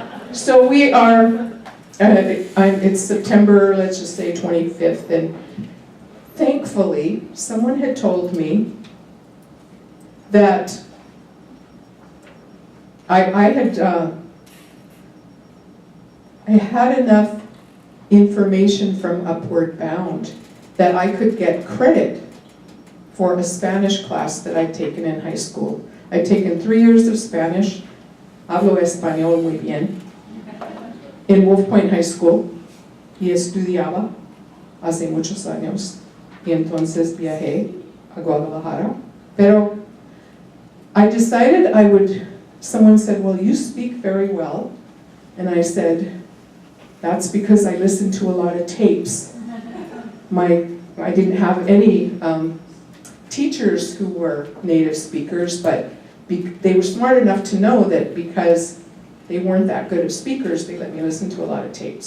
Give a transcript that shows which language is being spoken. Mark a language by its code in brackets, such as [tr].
[en] So we are, it's September, let's just say 25th, and thankfully someone had told me that I had enough information from Upward Bound that I could get credit for a Spanish class that I'd taken in high school. I'd taken 3 years of Spanish, [es] hablo español muy bien, [en] in Wolf Point High School, [es] y estudiaba hace muchos años, y entonces viajé a Guadalajara. [en] Pero I decided someone said, well, you speak very well. And I said, that's because I listened to a lot of tapes. I didn't have any teachers who were native speakers, but they were smart enough to know that because they weren't that good of speakers, they let me listen to a lot of tapes.